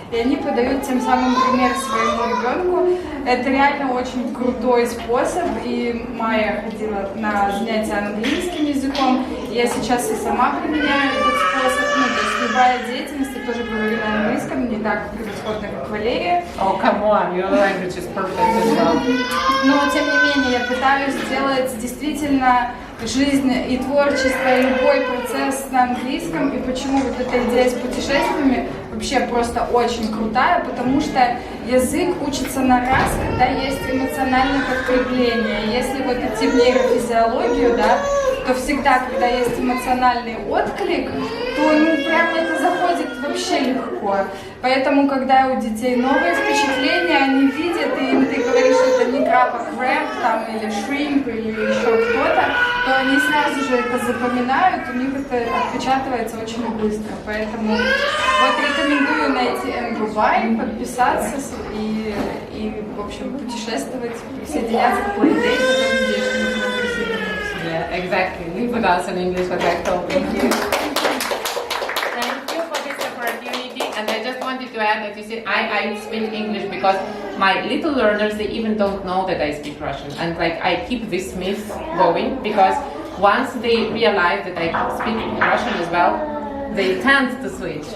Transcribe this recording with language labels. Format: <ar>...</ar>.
<ru>И они подают тем самым пример своему ребенку. Это реально очень крутой способ. И Майя ходила на занятия английским языком. Я сейчас и сама применяю этот способ. Ну, то есть любая деятельность, я тоже говорю на английском, не так превосходно, как Валерия.</ru> <en>Oh, come on, your language is perfect as well.</en> <ru>Но, тем не менее, я пытаюсь сделать действительно жизнь и творчество, и любой процесс на английском. И почему вот эта идея с путешествиями вообще просто очень крутая, потому что язык учится на раз, когда есть эмоциональное подкрепление. Если вот идти в нейрофизиологию, да, то всегда, когда есть эмоциональный отклик, то ну прямо это заходит вообще легко. Поэтому, когда у детей новые впечатления, они видят, и им ты говоришь, что это не краб, а краб, там, или шримп, или еще кто-то, то они сразу же это запоминают, у них это отпечатывается очень быстро. Поэтому вот рекомендую найти МГВАЙ, подписаться и, в общем, путешествовать, присоединяться к Playdate, потом надеюсь, что мы к вам присоединимся.</ru> <en>Yeah, exactly. Leave with us in English, what I told you. Thank you for this opportunity. And I just wanted to add that you see, I speak English because my little learners, they even don't know that I speak Russian. And like I keep this myth going because once they realize that I speak Russian as well, they tend to switch.</en>